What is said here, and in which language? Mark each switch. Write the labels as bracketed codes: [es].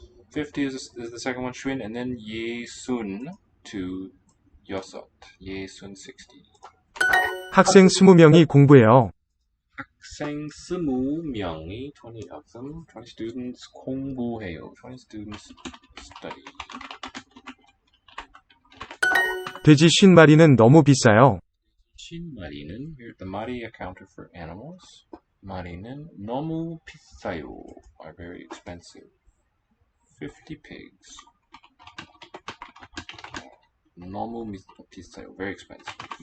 [en] 50 is the second one, Schwinn, and then 예순 to 여섯, 예순 60. [ko] 학생 20명이 공부해요. 학생 20명이, [en] 20 of them, 20 students 공부해요, 20 students study. [ko] 돼지 50마리는 너무 비싸요. [en] 50마리는, here the 마리 accounted for animals. [ko] 마리는 너무 비싸요, [en] are very expensive. 50 pigs. [ko] 너무 비싸요, [en] very expensive.